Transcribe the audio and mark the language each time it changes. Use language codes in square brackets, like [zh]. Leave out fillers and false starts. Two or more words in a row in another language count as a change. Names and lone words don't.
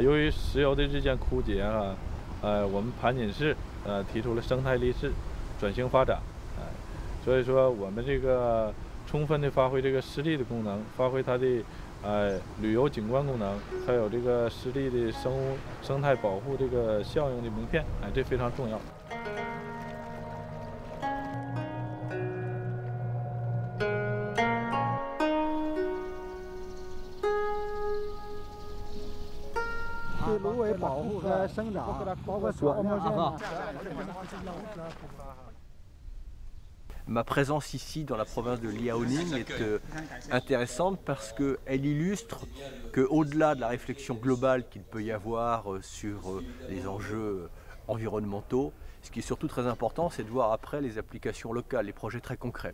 [zh] 由于石油的日渐枯竭我们盘锦市提出了生态立市转型发展，所以说我们这个充分的发挥这个湿地的功能，发挥它的旅游景观功能，还有这个湿地的生态保护这个效应的名片，这非常重要。对芦苇保护和生长，包括草木线。 [fr] Ma présence ici dans la province de Liaoning est intéressante parce qu'elle illustre qu'au-delà de la réflexion globale qu'il peut y avoir sur les enjeux environnementaux, ce qui est surtout très important, c'est de voir après les applications locales, les projets très concrets.